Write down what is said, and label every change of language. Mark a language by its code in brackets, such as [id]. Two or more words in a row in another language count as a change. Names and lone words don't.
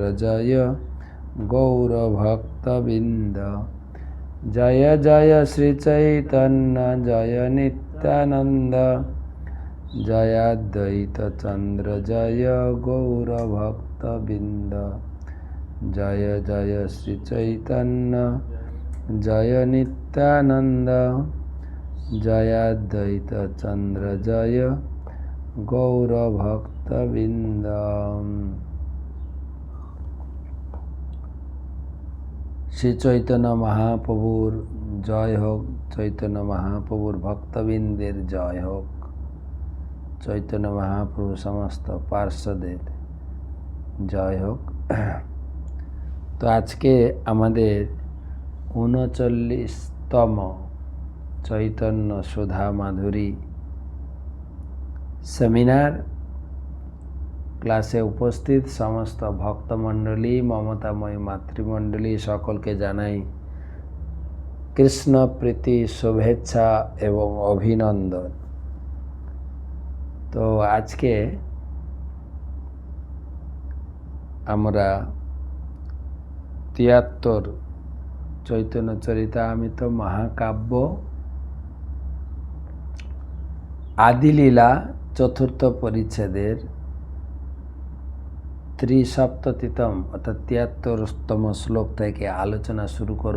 [bn] জয় গৌর ভক্তবৃন্দ জয় জয় শ্রী চৈতন্য জয় নিত্যানন্দ জয় অদ্বৈত চন্দ্র জয় গৌর ভক্তবৃন্দ জয় জয় শ্রী চৈতন্য জয় নিত্যানন্দ জয় অদ্বৈত চন্দ্র জয় গৌর ভক্তবৃন্দ। শ্রী চৈতন্য মহাপ্রভুর জয় হোক চৈতন্য মহাপ্রভুর ভক্তবৃন্দের জয় হোক চৈতন্য মহাপ্রভু সমস্ত পার্ষদের জয় হোক। তো আজ কে আমাদের 39তম চৈতন্য সুধা মাধুরী সেমিনার ক্লাসে উপস্থিত সমস্ত ভক্তমণ্ডলী মমতাময়ী মাতৃমণ্ডলী সকল কে জানাই কৃষ্ণ প্রীতি শুভেচ্ছা এবং অভিনন্দন। তো আজ কে আমরা 73 চৈতন্য চরিতামৃত মহাকাব্য আদিলীলা চতুর্থ পরিচ্ছেদের ত্রিসপ্ততিতম অর্থাৎ 73তম শ্লোক থেকে আলোচনা শুরু করব।